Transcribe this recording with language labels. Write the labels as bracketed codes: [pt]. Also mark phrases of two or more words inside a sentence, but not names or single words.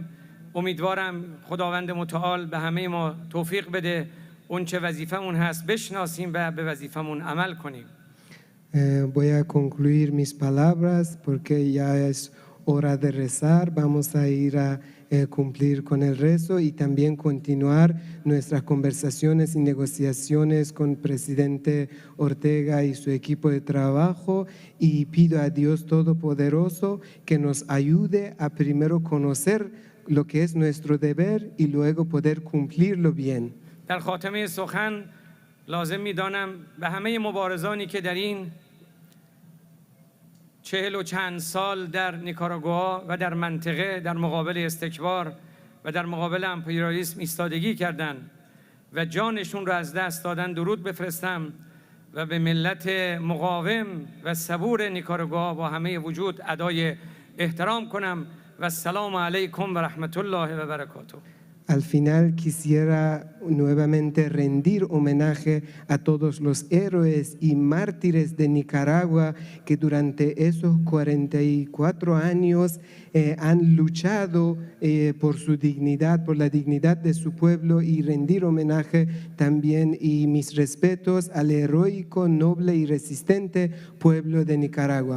[fa] امیدوارم خداوند متعال به همه ما توفیق بده اون چه وظیفمون هست بشناسیم و به وظیفمون عمل کنیم. [es] Voy a concluir mis palabras porque ya es hora de rezar. Vamos a ir a cumplir con el rezo y también continuar nuestras conversaciones y negociaciones con el presidente Ortega y su equipo de trabajo, y pido a Dios Todopoderoso que nos ayude a primero conocer lo que es nuestro deber y luego poder cumplirlo bien. [fa] در خاتمه سخن لازم می‌دانم به همه مبارزانی که در این 40 و چند سال در نیکاراگوآ و در منطقه در مقابل استکبار و در مقابل امپریالیسم ایستادگی کردند و جانشون رو از دست دادن درود بفرستم و به ملت مقاوم و صبور نیکاراگوآ با همه وجود ادای احترام کنم و [ar] السلام علیکم و رحمت الله و برکاته. [es] Al final quisiera nuevamente rendir homenaje a todos los héroes y mártires de Nicaragua que durante esos 44 años han luchado por su dignidad, por la dignidad de su pueblo, y rendir homenaje también y mis respetos al heroico, noble y resistente pueblo de Nicaragua.